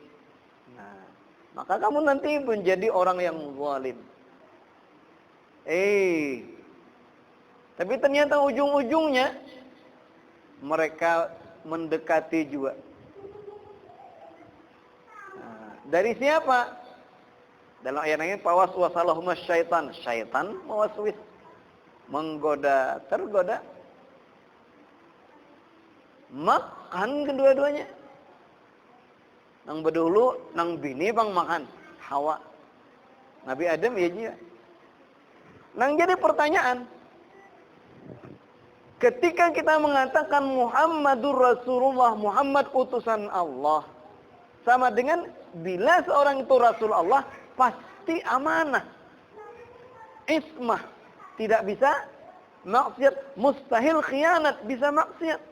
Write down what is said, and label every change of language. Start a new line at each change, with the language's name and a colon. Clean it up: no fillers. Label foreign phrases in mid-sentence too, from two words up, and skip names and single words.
Indonesian: Nah, maka kamu nanti menjadi orang yang zalim. Tapi ternyata ujung-ujungnya mereka mendekati juga. Nah, dari siapa? Dalam ayat ini fawaswasalahuma syaitan, syaitan mewaswis, menggoda, tergoda. Makan kedua-duanya.
Banjar: Nang bedulu, nang bini bang makan.
Indonesian: Hawa. Nabi Adam ya juga. Nang jadi pertanyaan, ketika kita mengatakan
Arabic: محمد رسول الله,
Indonesian: Muhammad utusan Allah, sama dengan bila seorang itu Rasul Allah, pasti amanah, ismah, tidak bisa maksiat, mustahil khianat, bisa maksiat.